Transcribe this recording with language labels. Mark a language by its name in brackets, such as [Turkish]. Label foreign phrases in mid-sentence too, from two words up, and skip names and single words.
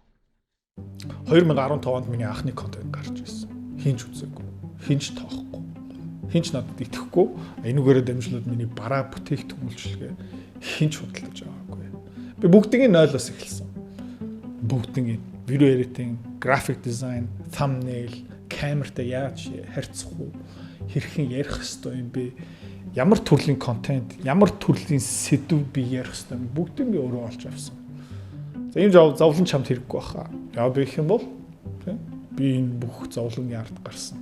[Mongolian] 2015 онд миний анхны контент гарч ирсэн. Хинч үзээгүй. Хинч тоохгүй. Хинч надад итгэхгүй. Энүүгээрээ дамжуулаад миний бараа бүтээгдэхүүн үйлчилгээ хинч худалдаж байгаагүй. Би бүгднийг 0-оос эхэлсэн. Бүгднийг видео [English] editing, graphic design, thumbnail, [Mongolian] камертай яаж харьцах уу? Хэрхэн ярих ёстой юм бэ? Ямар төрлийн контент, ямар төрлийн сэдв би ярих ёстой юм? Бүгдийг би өөрөө олж авсан. За ийм зовлон чамд хэрэггүй баха. Яа би их юм бол би энэ бүх зовлонгийн ард гарсан.